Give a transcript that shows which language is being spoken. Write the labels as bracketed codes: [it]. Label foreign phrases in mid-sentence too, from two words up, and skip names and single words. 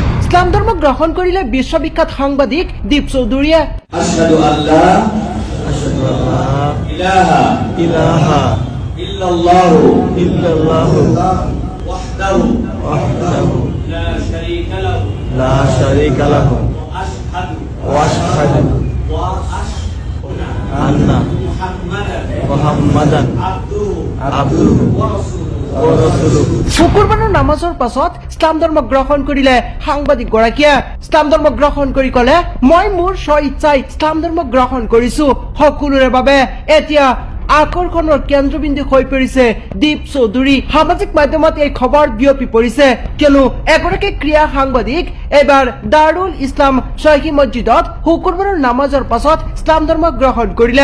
[as] ইছলাম ধৰ্ম গ্ৰহণ কৰিলে বিশ্ববিখ্যাত সাংবাদিক দীপ চৌধুৰীয়ে। [ar] أشهد أن لا إله إلا الله وحده لا شريك له وأشهد أن محمدا عبده ورسوله. [as] শুকুৰবাৰৰ নামাজৰ পাছত ইছলাম ধৰ্ম গ্ৰহণ কৰিলে সাংবাদিক গৰাকীয়ে। ইছলাম ধৰ্ম গ্ৰহণ কৰি ক'লে, মই মোৰ স্ব ইচ্ছাই ইছলাম ধৰ্ম গ্ৰহণ কৰিছো। সকলোৰে বাবে এতিয়া আকৰ্ষণৰ কেন্দ্ৰবিন্দু হৈ পৰিছে দীপ চৌধুৰী। সামাজিক মাধ্যমত এই খবৰ বিয়পি পৰিছে, কিয়নো এগৰাকী ক্ৰীড়া সাংবাদিক এবাৰ দাৰুল ইছলাম শ্বাহী মছজিদত শুকুৰবাৰৰ নামাজৰ পাছত ইছলাম ধৰ্ম গ্ৰহণ কৰিলে।